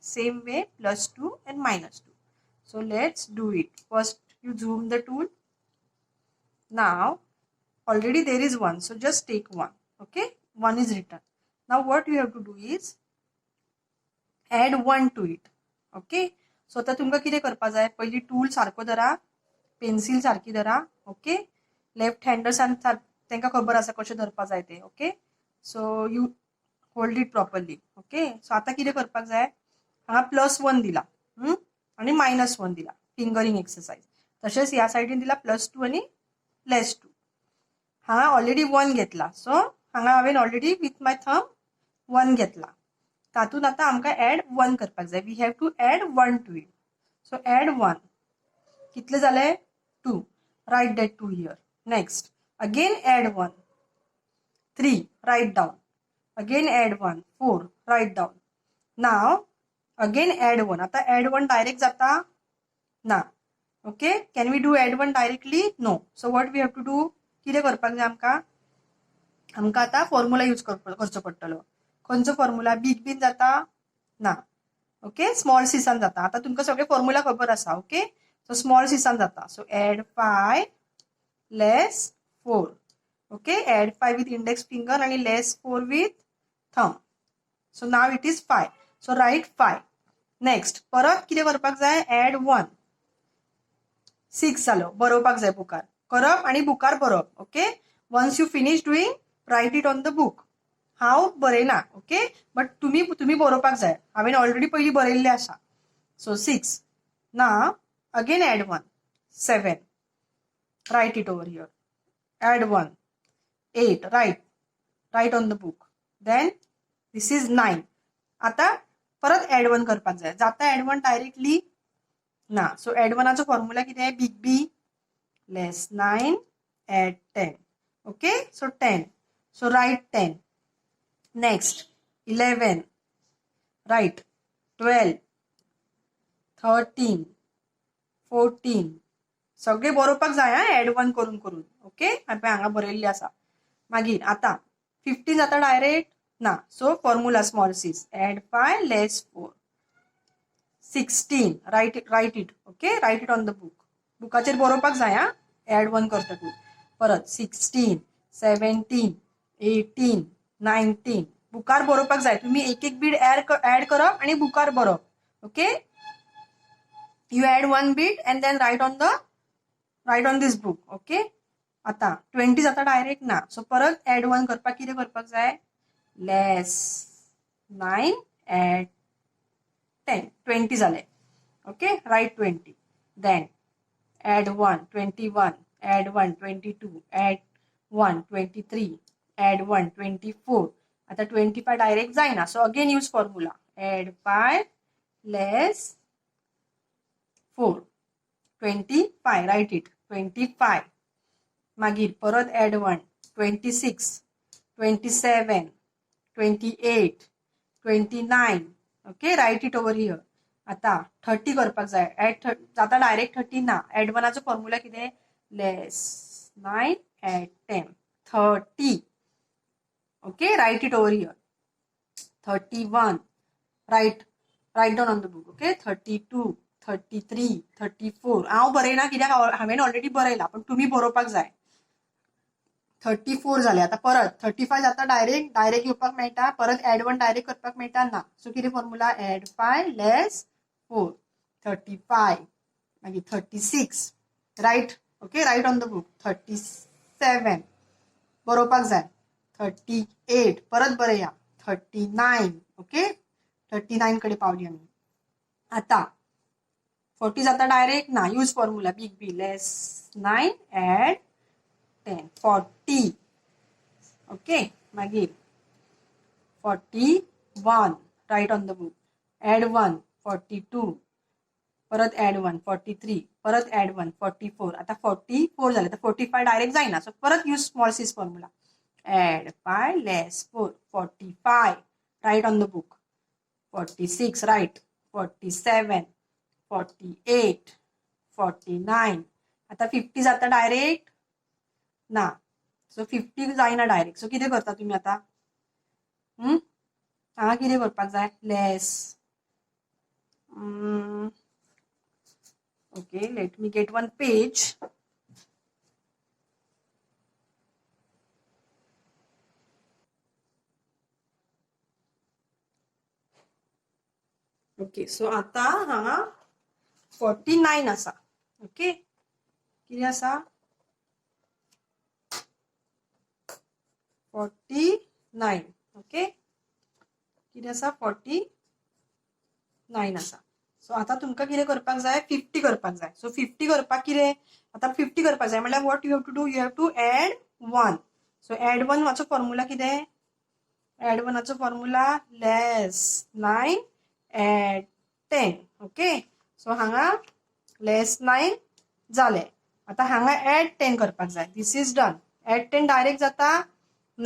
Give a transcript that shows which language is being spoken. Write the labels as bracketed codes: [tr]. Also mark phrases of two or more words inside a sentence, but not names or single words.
[en] Same way +2 and -2. So let's do it. First you zoom the tool. Now already there is 1. So just take 1. Okay. 1 is written. Now what you have to do is add 1 to it. Okay. [kok] So आता तुमका किती करपा जाय पहिली टूल सारको धरा पेन्सिल सारकी धरा. ओके. लेफ्ट हँडर्स तांकां खबर आसा कशें धरपा जाय ते. [en] Okay. So you hold it properly. Okay. [kok] सो आता कितें करपाक जाय हांगा +1 दिला आणि -1 दिला [en] fingering exercise. [kok] तशेंच ह्या सायडीन दिला +2 आणि -2. हांगा ऑलरेडी 1 घेतला. सो हांगा हांवें [en] already with my thumb [kok] 1 घेतला. तातूंत आता आमकां ऍड 1 करपाक जाय. [en] We have to add 1 to it. So add 1. [kok] कितले जाले [en] 2. Write that 2 here. Next again add 1. 3. Write down. Again add 1. 4. Write down. Now again add 1. आता add 1 direct [kok] जाता ना. [en] Okay. Can we do add 1 directly? No. So what we have to do? [kok] कितें करपाक जाय आमकां आता [en] formula use [kok] करचो पडटलो. खंयचो फॉर्म्युला? बिग बीन जाता ना. ओके. स्मॉल सीसान जाता. आता तुमकां सगळे फॉर्म्युला खबर आसा. [en] ओके. सो स्मॉल सीसान जाता. सो add 5 less 4. Okay, add 5 with index finger and less 4 with thumb. So now it is 5. So write 5. Next, [kok] परत कितें करपाक जाय? add 1. 6 जालो. बरोवपाक जाय बुकार. करप आणि बुकार बरोवप. ओके. [en] once you finish doing, write it on the book. [kok] हांव बरयना. ओके. बट तुम्ही बरोवपाक जाय. हांवें ऑलरेडी पयलीं बरयल्लें आसा. [en] So 6. Now again add 1. 7. Write it over here. Add 1. 8. Write on the book. Then this is 9. [kok] आता परत ऍड 1 करपाक जाय. जाता [en] add 1 directly [kok] ना. [en] So add 1 formula कितें? big B less 9 add 10. Okay. So 10. So write 10. Next 11. राइट 12. 13. 14. [kok] सगळे बरोवपाक जाय ऍड 1 करून करून. ओके. हांगा बरयल्ली आसा. मागीर आता 15 जाता डायरेक्ट ना. [en] So formula small sis add 5 less 4. 16. Write it. Okay. Write it on the book. [kok] बुकाचेर बरोवपाक जाय ऍड 1 करतकूच. परत 16. 17. 18. 19. बुकार बरोवपाक जाय. तुम्ही एक बीट ऍड करप आणि बुकार बरोवप. [en] Okay. You add 1 beat and then write on this book. Okay. [kok] आता 20 जाता डायरेक्ट ना. सो परत ऍड 1 करपाक कितें करपाक जाय? [en] less 9 add 10. 20 जाले. Okay. Write 20. Then add 1 21. Add 1 22. Add 1 23. Add 1 24. [kok] आता 25 डायरेक्ट जायना. [en] So again use formula add 5 less 4. 25. Write it. 25. [kok] मागीर परत ऍड 1 26. 27. 28. 29. [en] Okay. Write it over here. [kok] आता 30 करपाक जाय. ऍड जाता डायरेक्ट 30 ना. [en] Add 1 formula कितें? less 9 add 10. 30. Okay. Write it over here. 31. Write down on the book. Okay. 32. 33. 34. [kok] हांव बरयना कित्याक हांवें ऑलरेडी बरयला. पण तुम्ही बरोवपाक जाय. 34 जाले. आता परत 35 जाता डायरेक्ट येवपाक मेळटा. परत [en] add 1 direct [kok] करपाक मेळटा ना. [en] सो कितें formula? Add 5 less 4. 35. [kok] मागीर 36. [en] Write. Okay. Write on the book. 37. [kok] बरोवपाक जाय. 38. परत बरया. 39. ओके. 39 कडे पावली आमी. आता 40 जाता डायरेक्ट ना. [en] Use formula big B less 9 add 10. 40. ओके. मागीर 41, write on the book. Add 1, 42. परत add 1, 43. परत add 1, 44. [mr] आता 44 झाले तर 45 डायरेक्ट जाईना. सो परत [en] use small sis formula. Add 5 less 4, 45. Write on the book. 46, right. 47, 48, 49. [kok] आता 50 जाता डायरेक्ट ना. सो 50 जायना डायरेक्ट. सो कितें करता तुम्ही आता? हांगा कितें करपाक जाय? [en] लेस. Okay, let me get one page. Okay, so [kok] आता हांगा 49 आसा. ओके, कितें आसा? 49. ओके, कितें आसा? 49 आसा. सो आता तुमकां कितें करपाक जाय? 50 करपाक जाय. सो 50 करपाक कितें? आता 50 करपाक जाय म्हळ्यार [en] what you have to do? You have to add 1. सो एड 1 वाचो फॉर्म्युला कितें? एड 1 वाचो फॉर्म्युला लेस 9 एड 10. [kok] ओके, सो हांगा लेस 9 जाले. आता हांगा एड 10 करपाक जाय. [en] This is done. [kok] एड 10 डायरेक्ट जाता ना.